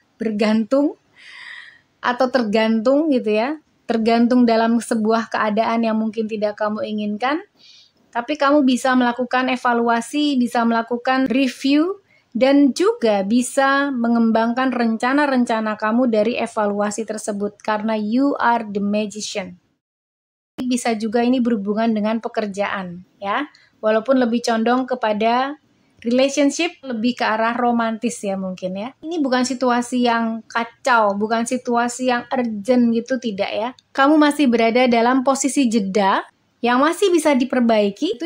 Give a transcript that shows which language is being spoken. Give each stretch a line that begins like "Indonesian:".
Indonesian: Bergantung atau tergantung gitu ya. Tergantung dalam sebuah keadaan yang mungkin tidak kamu inginkan. Tapi kamu bisa melakukan evaluasi, bisa melakukan review, dan juga bisa mengembangkan rencana-rencana kamu dari evaluasi tersebut. Karena
English: you are the magician.
Indonesian: Bisa juga ini berhubungan dengan pekerjaan, ya. Walaupun lebih condong kepada relationship, lebih ke arah romantis ya mungkin ya. Ini bukan situasi yang kacau, bukan situasi yang urgent gitu, tidak ya. Kamu masih berada dalam posisi jeda yang masih bisa diperbaiki.